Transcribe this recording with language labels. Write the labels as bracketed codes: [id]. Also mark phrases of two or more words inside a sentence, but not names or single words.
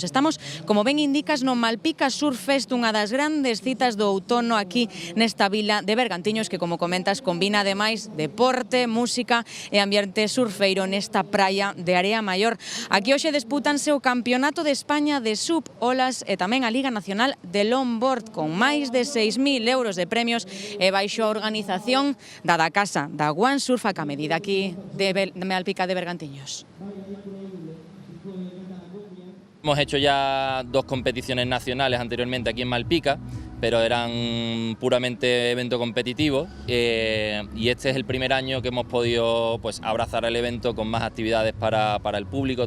[gl] Estamos, como ben indicas, no Malpica Surf Fest, unha das grandes citas do outono aquí nesta vila de Bergantiños, que, como comentas, combina ademais deporte, música e ambiente surfeiro nesta praia de Area Maior. Aquí hoxe dispútanse o Campeonato de España de Sub Olas e tamén a Liga Nacional de Longboard, con máis de 6.000 euros de premios e baixo a organización da casa da One Surf a medida aquí de Malpica de Bergantiños. [es] Hemos hecho ya 2 competiciones nacionales anteriormente aquí en Malpica, pero eran puramente evento competitivo, y este es el primer año que hemos podido abrazar el evento con más actividades para el público.